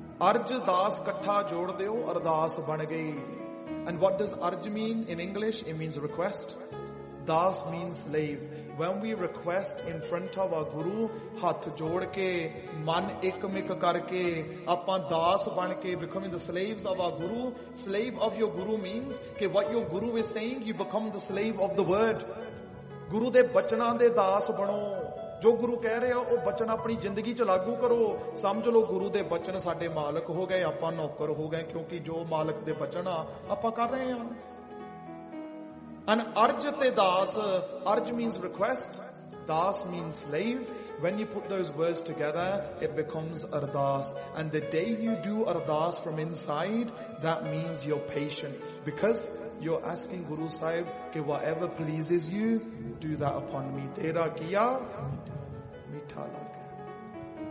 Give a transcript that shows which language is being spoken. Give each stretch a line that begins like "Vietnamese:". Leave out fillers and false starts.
Punjabi: ਅਰਜ ਦਾਸ ਇਕੱਠਾ ਜੋੜ ਦਿਓ ਅਰਦਾਸ ਬਣ ਗਈ
English: and what does ਅਰਜ mean in English it means request ਦਾਸ means slave When we request in front of our guru,
Punjabi: hath jod ke, man ek mik karke, apan daas ban ke,
English: becoming the slaves of our guru. Slave of your guru means, ke what your guru is saying, you become the slave of the word.
Punjabi: ਗੁਰੂ ਦੇ ਬਚਨਾਂ ਦੇ ਦਾਸ ਬਣੋ। ਜੋ ਗੁਰੂ ਕਹਿ ਰਿਹਾ ਉਹ ਬਚਨ ਆਪਣੀ ਜ਼ਿੰਦਗੀ 'ਚ ਲਾਗੂ ਕਰੋ। ਸਮਝ ਲਓ ਗੁਰੂ ਦੇ ਬਚਨ ਸਾਡੇ ਮਾਲਕ ਹੋ ਗਏ, ਆਪਾਂ ਨੌਕਰ ਹੋ ਗਏ, ਕਿਉਂਕਿ ਜੋ ਮਾਲਕ ਦੇ ਬਚਨ ਆ ਆਪਾਂ ਕਰ ਰਹੇ ਹਾਂ। ਅਨ ਅਰਜ ਤੇ ਦਾਸ, ਅਰਜ
English: means request,
Punjabi: Das
English: Means slave. When you put those words together, it becomes ardas. And the day you do ardas from inside, that means you're patient. Because you're asking Guru Sahib, ke whatever pleases you, do that upon me.
Punjabi: Tera kiya, mitha lagya.